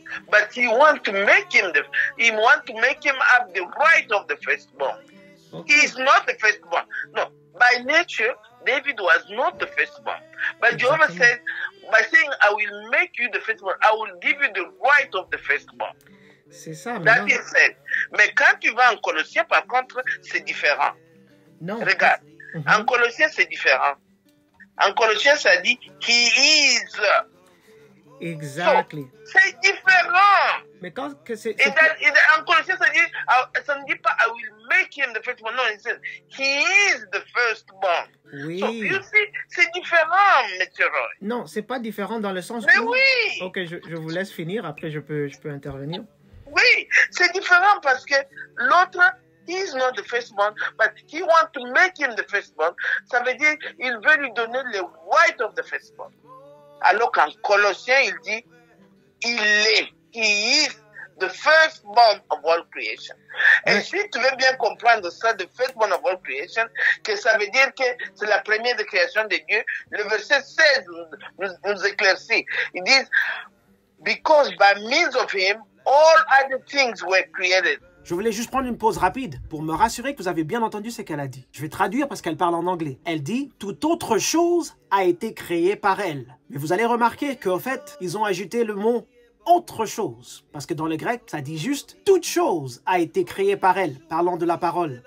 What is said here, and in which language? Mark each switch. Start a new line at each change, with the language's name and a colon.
English: But he want to make him have the right of the firstborn. He is not the firstborn. No, by nature, David was not the firstborn. But Jehovah said, by saying, I will make you the firstborn, I will give you the right of the firstborn.
French: C'est ça.
English: That is said.
French: Mais quand tu vas en Colossiens, par contre, c'est différent. Non. Regarde, en Colossiens, c'est différent. En Colossiens, ça dit,
English: he is. Exactly.
French: So, c'est différent. Mais quand que c'est... En Colossiens, ça ne dit pas,
English: I will make him the firstborn.
French: Non, il dit,
English: he is the firstborn.
French: Oui.
English: So, you see,
French: c'est différent,
English: M. Roy.
French: Non, c'est pas différent dans le sens Mais où... oui. Ok, je vous laisse finir, après je peux intervenir. Oui, c'est différent parce que l'autre,
English: he is not the firstborn, but he wants to make him the firstborn.
French: Ça veut dire, il veut lui donner le
English: right of the firstborn.
French: Alors qu'en Colossiens, il dit,
English: he is the firstborn of all creation.
French: Et si tu veux bien comprendre ça,
English: the firstborn of all creation,
French: que ça veut dire que c'est la première de création de Dieu, le verset 16 nous éclaircit. Ils disent,
English: because by means of him, all other things were created.
French: Je voulais juste prendre une pause rapide pour me rassurer que vous avez bien entendu ce qu'elle a dit. Je vais traduire parce qu'elle parle en anglais. Elle dit « Toute autre chose a été créée par elle ». Mais vous allez remarquer qu'en fait, ils ont ajouté le mot « autre chose ». Parce que dans le grec, ça dit juste « toute chose a été créée par elle », parlant de la parole.